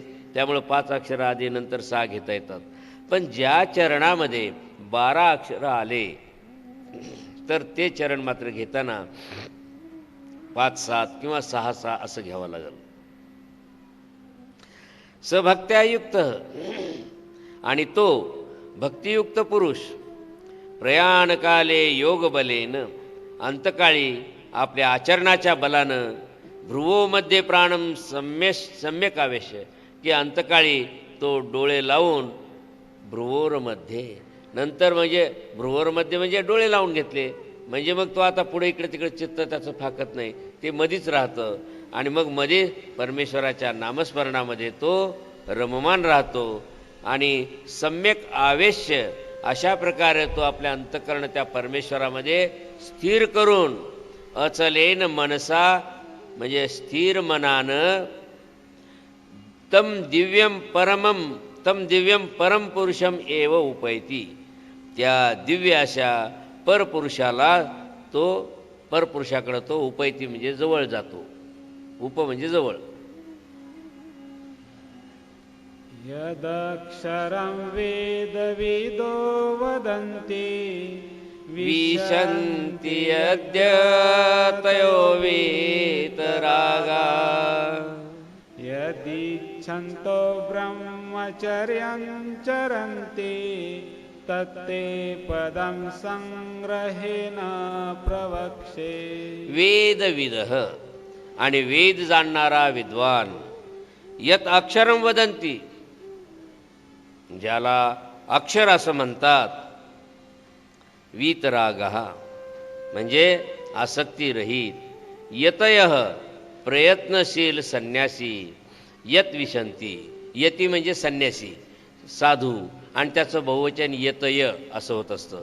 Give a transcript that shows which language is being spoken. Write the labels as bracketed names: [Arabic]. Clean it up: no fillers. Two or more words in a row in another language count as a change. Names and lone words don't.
[Marathi] त्यामुळं 5 अक्षरं आधी नंतर 6 घेता येतात. पण ज्या चरणामध्ये 12 अक्षरं आले तर ते चरण मात्र घेताना 5-7 किंवा 6-6 असं घ्यावं लागेल. सभक्त्यायुक्त, आणि तो भक्तियुक्त पुरुष [Sanskrit] प्रयाणकाले योगबलेन, [Marathi] अंतकाळी आपल्या आचरणाच्या बलानं [Sanskrit] भ्रुवोमध्ये प्राणम सम्यक आवेश्य, [Marathi] की अंतकाळी तो डोळे लावून भ्रुवोरमध्ये, नंतर म्हणजे भ्रुवोरमध्ये म्हणजे डोळे लावून घेतले म्हणजे मग तो आता पुढे इकडे तिकडे चित्त त्याचं फाकत नाही, ते मधीच राहतं. आणि मग मध्ये परमेश्वराच्या नामस्मरणामध्ये तो रममान राहतो. आणि [Sanskrit] सम्यक आवेश्य [Marathi] अशा प्रकारे तो आपल्या अंतःकरण त्या परमेश्वरामध्ये स्थिर करून, [Sanskrit] अचलेन मनसा [Marathi] म्हणजे स्थिर मनानं, [Sanskrit] तम दिव्यम परम पुरुषम एव उपैती, [Marathi] त्या दिव्य अशा परपुरुषाला तो, परपुरुषाकडे तो उपैती म्हणजे जवळ जातो. उप म्हणजे जवळ. [Sanskrit] यदक्षरं वेदविदो वदन्ति विशन्ति अद्य तयो वीतरागा, यदिच्छन्तो ब्रह्मचर्यं चरन्ति तत्ते पदं संग्रहेण प्रवक्षे. [Marathi] वेदविदः, आणि वेद जाणणारा विद्वान, [Sanskrit] यत अक्षरं वदंती, [Marathi] ज्याला अक्षर असं म्हणतात, वीतरागः म्हणजे आसक्ती रहित, यतयः प्रयत्नशील संन्यासी, [Sanskrit] यत विशंती, [Marathi] यती म्हणजे संन्यासी साधू, आणि त्याचं बहुवचन यतय असं होत असतं.